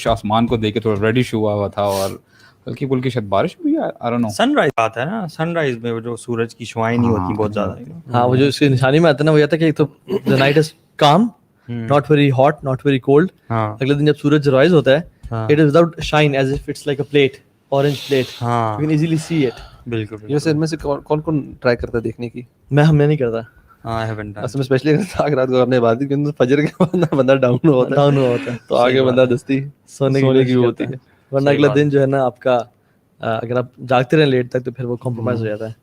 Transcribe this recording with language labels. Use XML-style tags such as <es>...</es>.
<ur>آسمان کو دیکھ کے تھوڑا ریڈش ہوا تھا اور ہلکی پھلکی شاید بارش ہوئی ہے.</ur> <en>I don't know.</en> <ur>Sun rise آتا ہے نا, سن رائز میں جو سورج کی شعائیں نہیں ہوتی بہت زیادہ. ہاں وہ جو اس کی نشانی میں آتا ہے نا وہ یہ تھا کہ ایک تو</ur> <en>the night is calm, not very hot, not very cold.</en> <ur>اگلے دن جب سورج رائز ہوتا ہے</ur> <en>it is without shine as if it's like a plate, orange plate. You can easily see it.</en> <ur>بالکل. یہ ان میں سے کون کون ٹرائی کرتا ہے دیکھنے کی؟ میں نہیں کرتا. اصل میں اسپیشلی اگر رات کو آپ نے بات کی فجر کے بعد بندہ ڈاؤن ہوتا ہے تو آگے بندہ دستی سونے کی ہوتی ہے, ورنہ اگلا دن جو ہے نا آپ کا اگر آپ جاگتے رہیں لیٹ تک تو پھر وہ کمپرومائز ہو جاتا ہے.</ur>